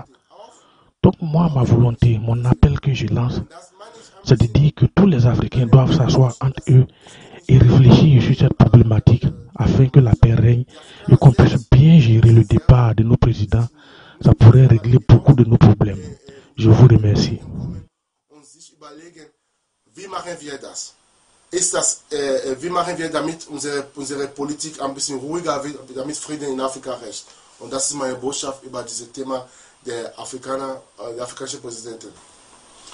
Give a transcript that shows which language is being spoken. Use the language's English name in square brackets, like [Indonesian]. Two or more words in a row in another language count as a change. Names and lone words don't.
[French] Donc moi, ma volonté, mon appel que je lance, c'est de dire que tous les Africains doivent s'asseoir entre eux et réfléchir sur cette problématique afin que la paix règne et qu'on puisse bien gérer le départ de nos présidents. Ça pourrait régler beaucoup de nos problèmes. Je vous remercie. [German] Wie machen wir damit unsere Politik ein bisschen ruhiger wird, damit Frieden in Afrika herrscht? Und das ist meine Botschaft über dieses Thema der afrikanischen Präsidentin.